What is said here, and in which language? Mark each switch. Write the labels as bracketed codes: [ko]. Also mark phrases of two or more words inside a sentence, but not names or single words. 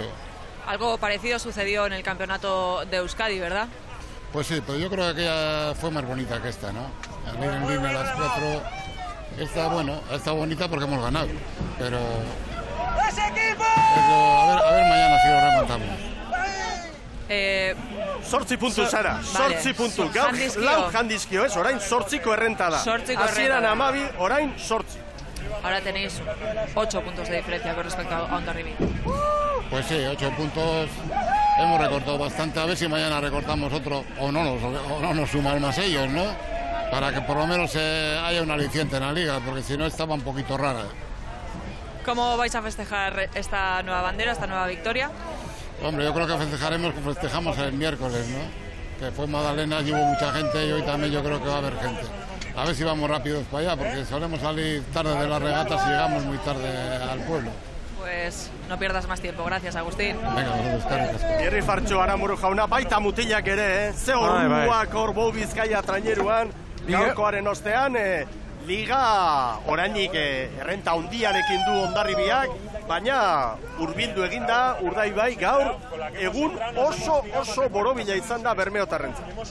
[es] Algo parecido sucedió en el campeonato de Euskadi, ¿verdad? Pues sí, pero yo creo que aquella fue más bonita que esta, ¿no? Al ir en línea las 4, esta, bueno, está bonita porque hemos ganado, pero a ver mañana si lo rematamos. [eu] Zortzi puntu, Sara, zortzi puntu. Gaur, lau jandizkio, ez? Orain zortziko errenta da. Hasieran 12, orain zortzi. [es] Ahora tenéis 8 puntos de diferencia con respecto a Hondarribia. Pues sí, 8 puntos. Hemos recortado bastante. A ver si mañana recortamos otro o no nos suman más ellos, ¿no? Para que por lo menos haya un aliciente en la liga, porque si no estaba un poquito rara. ¿Cómo vais a festejar esta nueva bandera, esta nueva victoria? Hombre, yo creo que festejamos el miércoles, ¿no? Que fue Magdalena y hubo mucha gente y hoy también yo creo que va a haber gente. A ver si vamos rápidos para allá, porque solemos salir tarde de las regatas y llegamos muy tarde al pueblo. Pues no pierdas más tiempo. Gracias, Agustín. Venga, [eu] eskerrik asko. Irri Fartxo Aramuru jauna, baita mutilak ere, ze horruak hor Bou Bizkaia traineruan, gaurkoaren ostean, liga orainik errenta handiarekin du Hondarribiak, baina hurbildu eginda Urdaibai gaur egun oso borobila izan da Bermeotarrentzat.